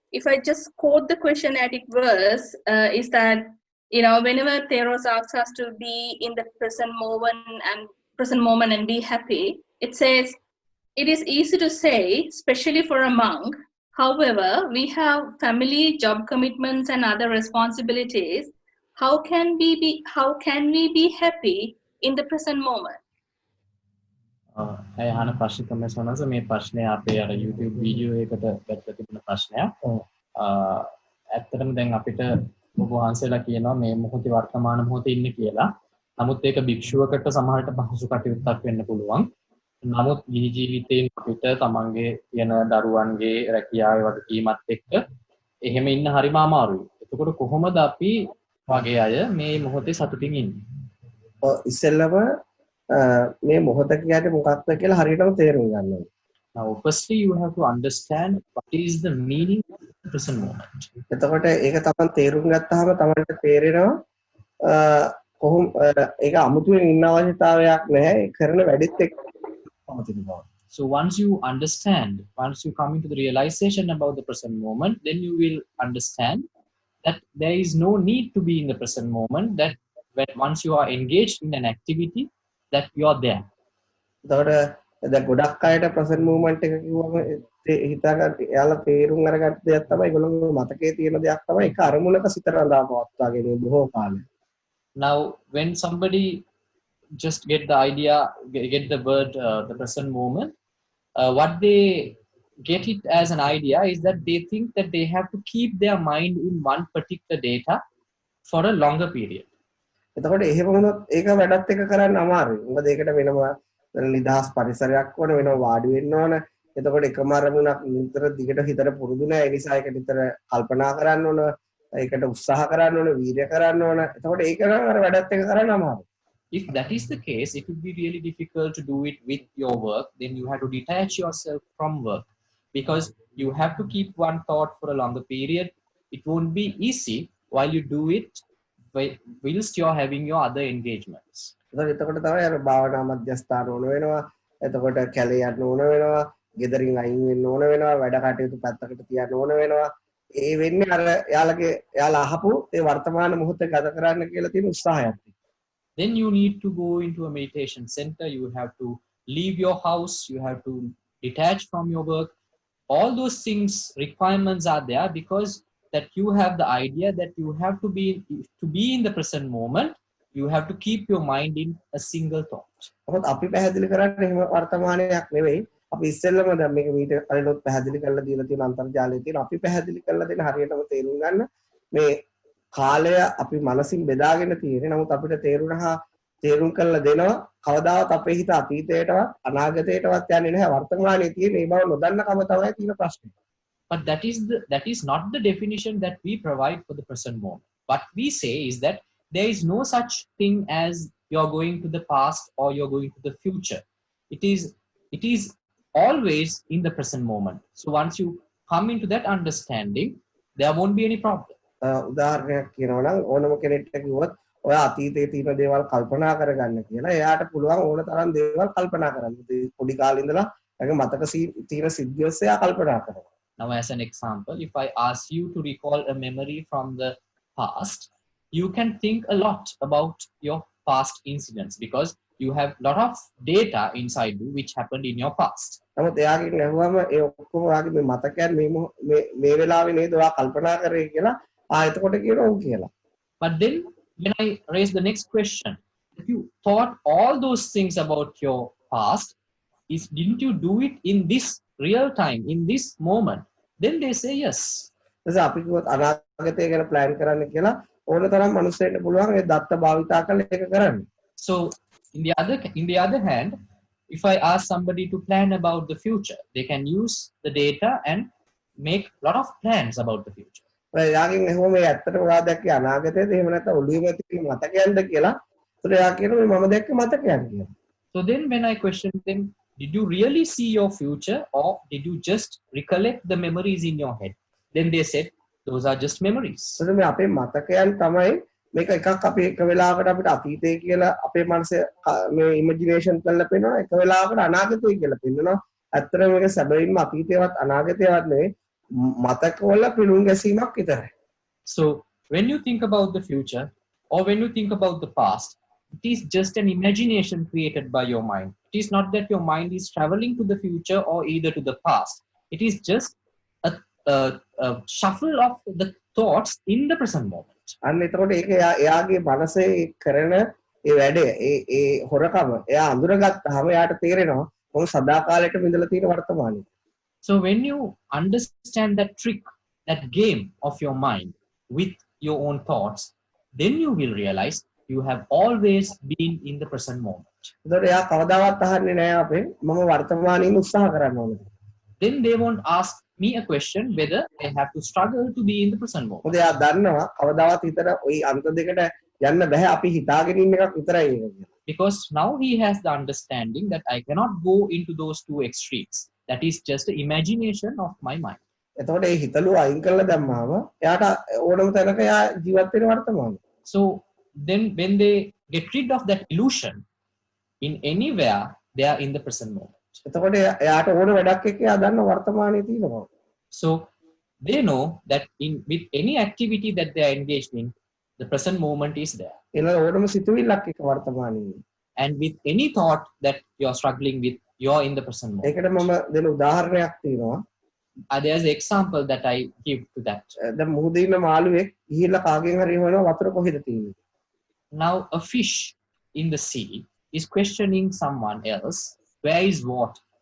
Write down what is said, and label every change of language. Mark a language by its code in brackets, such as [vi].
[en] If I just quote the question at its verse, is that, you know, whenever Theros asks us to be in the present moment and be happy, it says, it is easy to say, especially for a monk. However, we have family, job commitments, and other responsibilities. How can we be happy in the present moment? [si] අහන ප්‍රශ්න තමයි සනස මේ ප්‍රශ්නේ අපේ අර YouTube video එකකට දැක්ක තිබුණ ප්‍රශ්නයක්. ඇත්තටම දැන් අපිට ඔබ වහන්සේලා කියනවා මේ මොහොතේ වර්තමාන මොහොතේ ඉන්නේ කියලා. නමුත් ඒක භික්ෂුවකට සමහරට පහසු කටයුත්තක් වෙන්න පුළුවන්. නමුත් ගිහි ජීවිතේ අපිට තමන්ගේ තියෙන දරුවන්ගේ රැකියාවේ වගකීමත් එක්ක එහෙම ඉන්න හරිම අමාරුයි. එතකොට කොහොමද අපි වගේ අය මේ මොහොතේ සතුටින් ඉන්නේ? ඉස්සෙල්ලම මේ මොහොත කියන්නේ මොකක්ද කියලා හරියටම තේරුම් ගන්න ඕනේ. [en] Now firstly you have to understand what is the meaning of the present moment. [si] එතකොට ඒක තමයි තේරුම් ගත්තාම තමයි තේරෙනවා කොහොම ඒක අමුතුවෙන් ඉන්න අවශ්‍යතාවයක් නැහැ. කරන වැඩිත් එක්ක පවතින බව. [en] So once you understand, once you come into the realization about the present moment, then you will understand that there is no need to be in the present moment, that when once you are engaged in an activity, that you are there. [si] දැන් ගොඩක් අයට [en] present moment [si] එක කිව්වම හිතාගන්න එයාලා තේරුම් අරගත්ත දෙයක් තමයි ඒගොල්ලෝ මතකයේ තියෙන දෙයක් තමයි ඒක අරමුණක සිත රඳා පවත්වාගෙන බොහෝ කාලයක්. [en] Now when somebody just get the idea, get the word the present moment, what they get it as an idea is that they think that they have to keep their mind in one particular data for a longer period. [si] එතකොට එහෙම වුණොත් ඒක වැඩත් එක කරන්න අමාරුයි. මොකද ඒකට වෙනම නිදහස් පරිසරයක් ඕන, වෙනම වාඩි වෙන්න ඕන. එතකොට එකම අරමුණක් නිතර දිගට හිතට පුරුදු නැහැ. ඒ නිසා ඒක නිතර කල්පනා කරන්න ඕන, ඒකට උත්සාහ කරන්න ඕන, වීර්ය කරන්න ඕන. එතකොට ඒක නම් අර වැඩත් එක කරන්න අමාරුයි. [en] If that is the case, it would be really difficult to do it with your work. Then you have to detach yourself from work, because you have to keep one thought for a longer period. It won't be easy while you do it whilst you're having your other engagements. [si] එතකොට තමයි අර භාවනා මධ්‍යස්ථාන ඕන වෙනවා. එතකොට කැලේ යන්න ඕන වෙනවා. ගෙදරින් අයින් වෙන්න ඕන වෙනවා. වැඩ කටයුතු පැත්තකට තියන්න ඕන වෙනවා. ඒ වෙන්නේ අර එයාලා අහපු ඒ වර්තමාන මොහොත ගත කරන්න කියලා තියෙන උත්සාහයක්. [en] Then you need to go into a meditation center. You have to leave your house. You have to detach from your work. All those things, requirements are there because that you have the idea that you have to be in the present moment. You have to keep your mind in a single thought. [si] අපි පැහැදිලි කරන්නේ එහෙම වර්තමානයක් නෙවෙයි. අපි ඉස්සෙල්ලම දැන් මේක මීට කලිනුත් පැහැදිලි කරලා දීලා තියෙන අන්තර්ජාලයේ තියෙන අපි පැහැදිලි කරලා දෙන හරියටම තේරුම් ගන්න මේ කාලය අපි මනසින් බෙදාගෙන තියෙන්නේ. නමුත් අපිට තේරුම් කරලා දෙනවා කවදාවත් අපේ හිත අතීතයටවත් අනාගතයටවත් යන්නේ නැහැ. වර්තමානයේ තියෙන මේ බව නොදන්නකම තමයි තියෙන ප්‍රශ්නේ. [en] But that is not the definition that we provide for the present moment. What we say is that there is no such thing as you're going to the past or you're going to the future. It is always in the present moment. So once you come into that understanding, there won't be any problem. [si] උදාහරණයක් කියනවා නම් ඕනම කෙනෙක්ට කිව්වොත් ඔය අතීතයේ තියෙන දේවල් කල්පනා කරගන්න කියලා එයාට පුළුවන් ඕන තරම් දේවල් කල්පනා කරන්න. පොඩි කාලේ ඉඳලා එයාගේ මතක තියෙන සිද්ධි ඔස්සේ එයා කල්පනා කරනවා. [en] Now, as an example, if I ask you to recall a memory from the past, you can think a lot about your past incidents because you have a lot of data inside you which happened in your past. [si] නමුත් එයාගෙන් ඇහුවම ඒ ඔක්කොම වාගේ මේ මතකයන් මේ වෙලාවේ නේද ඔයා කල්පනා කරේ කියලා එතකොට කියනවා ඔව් කියලා. [en] But then when I raise the next question, if you thought all those things about your past, didn't you do it in this real time, in this moment? Then they say yes. [si] එතකොට අපි කිව්වොත් අනාගතය ගැන plan කරන්න කියලා ඕන තරම් මිනිස්සුන්ට පුළුවන් ඒ දත්ත භාවිතා කරලා ඒක කරන්න. [en] So in the other hand, if I ask somebody to plan about the future, they can use the data and make a lot of plans about the future. [si] එයාගෙන් ඇහුවම මේ ඇත්තටම ඔයා දැක්කේ අනාගතයේද එහෙම නැත්නම් ඔළුවේම තියෙන මතකයන්ද කියලා. ඒතර එයා කියනවා මේ මම දැක්කේ මතකයන් කියලා. [en] So then when I question them, did you really see your future or did you just recollect the memories in your head? Then they said those are just memories. [si] ඒතර මේ අපේ මතකයන් තමයි මේක එකක් අපි එක වෙලාවකට අපිට අතීතය කියලා අපේ මනසේ මේ ඉමේජිනේෂන් කරලා පෙන්නනවා එක වෙලාවකට අනාගතය කියලා පෙන්නනවා. ඇත්තටම මේක සැබවින්ම අතීතයවත් අනාගතයවත් නෙවෙයි මතකවල පිළුම් ගැසීමක් විතරයි. [en] So when you think about the future or when you think about the past, it is just an imagination created by your mind. It is not that your mind is traveling to the future or either to the past. It is just a shuffle of the thoughts in the present moment. [si] අන්න එතකොට ඒක එයාගේ මනසේ කරන ඒ වැඩේ ඒ හොරකම එයා අඳුරගත්තාම එයාට තේරෙනවා මොකද සදාකාලයටම ඉඳලා තියෙන වර්තමානයේ. [en] So when you understand that trick, that game of your mind with your own thoughts, then you will realize you have always been in the present moment. [si] ඒතකොට එයා කවදාවත් අහන්නේ නැහැ අපේ මම වර්තමානයේ උත්සාහ කරන්න ඕනද. [en] Then they won't ask me a question whether I have to struggle to be in the present moment. [si] මොකද එයා දන්නවා කවදාවත් හිතට ওই අන්ත දෙකට යන්න බෑ අපි හිතාගෙන ඉන්න එකක් විතරයි ඒක කියලා. [en] Because now he has the understanding that I cannot go into those two extremes. That is just the imagination of my mind. [si] එතකොට ඒ හිතලුව අයින් කරලා දැම්මාම එයාට ඕනම තැනක එයා ජීවත් වෙන වර්තමානයේ. [en] So then when they get rid of that illusion, in anywhere they are in the present moment. [si] එතකොට එයාට ඕන වැඩක් එක්ක එයා දන්න වර්තමානයේ තියෙනවා. [en] So they know that with any activity that they are engaged in, the present moment is there. [si] එන ඕනම සිතුවිල්ලක් එක්ක වර්තමානයේ. [en] And with any thought that you are struggling with, you are in the present moment. [si] ඒකට මම දෙන උදාහරණයක් තියෙනවා. [en] There's an example that I give to that. [si] දැන් මුහුදේ ඉන්න මාළුවෙක් ගිහිල්ලා කාගෙන් හරි හොයනවා වතුර කොහෙද තියෙන්නේ. [en] Now a fish in the sea is questioning someone else, where is water?